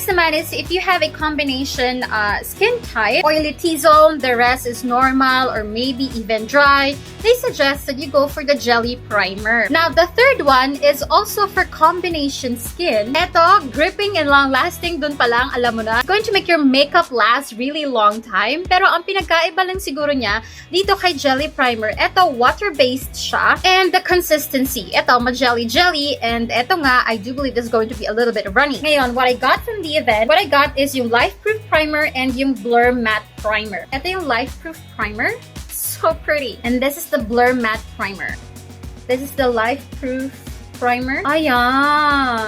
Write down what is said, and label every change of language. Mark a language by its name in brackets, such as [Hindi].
[English] Next naman is if you have a combination skin type, oily T-zone, the rest is normal or maybe even dry, they suggest that you go for the Jelly Primer. Now, the third one is also for combination skin. Ito, gripping and long-lasting, [Filipino] dun pa lang, alam mo na, [English] going to make your makeup last really long time. [Filipino] Pero ang pinagkaiba lang siguro niya, dito kay Jelly Primer, ito, water-based siya. [English] And the consistency, ito, ma-jelly-jelly. And ito nga, I do believe this is going to be a little bit runny. [Filipino] Ngayon, [English] what I got from the event, what I got is yung Life Proof Primer and yung Blur Matte Primer. Ito yung Life Proof Primer. So pretty. And this is the Blur Matte Primer. This is the Life Proof Primer. Ayan.